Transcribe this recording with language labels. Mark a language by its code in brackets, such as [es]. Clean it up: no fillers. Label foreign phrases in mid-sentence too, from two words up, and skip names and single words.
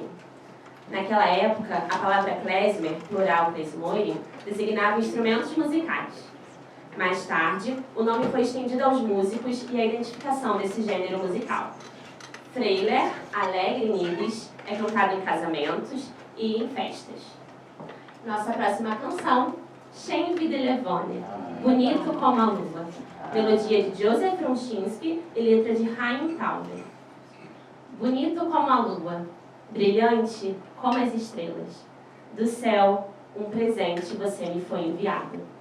[pt] Naquela época, a palavra klezmer, plural klezmorim, designava instrumentos musicais. Mais tarde, o nome foi estendido aos músicos e à identificação desse gênero musical. Freiler, alegre em Yiddish, é cantado em casamentos e em festas. Nossa próxima canção, Shem wie die Levone, Bonito como a Lua, melodia de Joseph Rumshinsky e letra de Chaim Tauber. Bonito como a lua, brilhante como as estrelas, do céu, um presente você me foi enviado.